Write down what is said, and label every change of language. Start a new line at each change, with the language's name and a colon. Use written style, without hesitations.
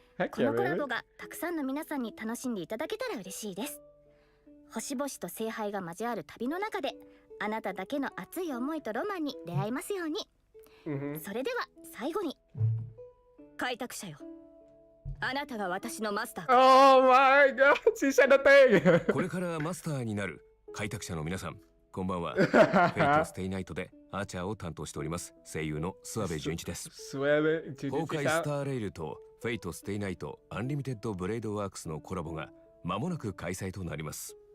Japanese: このコラボがたくさんの皆さんに楽しんでいただけたら嬉しいです。星々と聖杯が交わる旅の中で、あなただけの熱い思いとロマンに出会えますように。それでは最後に、開拓者よ、あなたが私のマスターか。
English: Oh my god, she said a thing.
Japanese: これからマスターになる開拓者の皆さん、こんばんは。フェイトステイナイトでアーチャーを担当しております声優の諏訪部純一です。崩壊スターレイルとフェイトステイナイトアンリミテッドブレードワークスのコラボが間もなく開催となります。